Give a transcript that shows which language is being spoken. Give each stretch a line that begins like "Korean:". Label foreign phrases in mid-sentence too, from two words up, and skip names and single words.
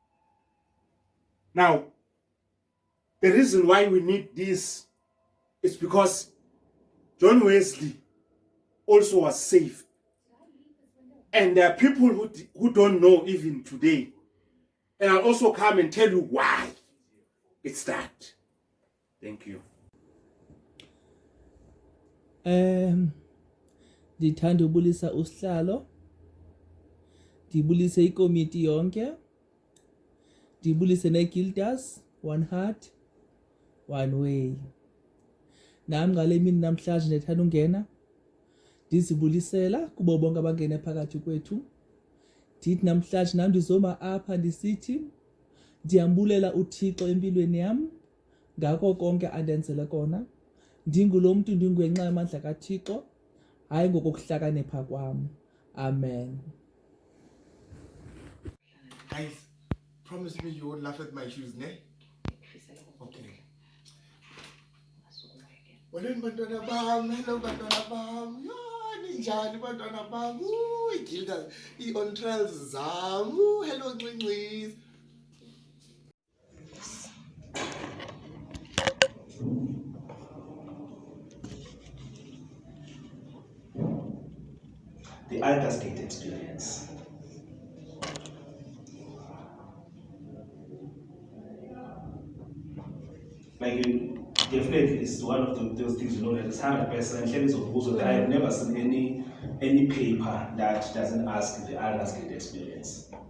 English: Now, the reason why we need this is because John Wesley also was saved. And there are people who don't know even today. And I'll also come and tell you why it's that. Thank you.
Xhosa: Ndithanda ubulisa usihlalo. Ndibulise ikomiti yonke. Ndibulise neGildas, One Heart, One Way. Nami ngale mini namhlanje ndithanda ungena. Ndizibulisela kubo bonke abangene phakathi kwethu. Ndithi namhlanje nami ndizoma apha ndisithi ndiyambulela uThixo empilweni yami ngako konke andenzele kona. Ndingulo mntu ndingenxa yamandla kaThixo, hayi ngokuhlakanipha kwami. Amen.
English: Guys, promise me you won't laugh at my shoes, ne? Okay.
Xhosa: Molweni bantwana bam, hello bantwana bam. Yo, ninjani bantwana bam?
English: Gilda, on trails zam. Hello Ncicizi. The Aldersgate experience. Like, definitely it's one of those things, you know, that is 100% clearly of also that I have never seen any paper that doesn't ask the Aldersgate experience.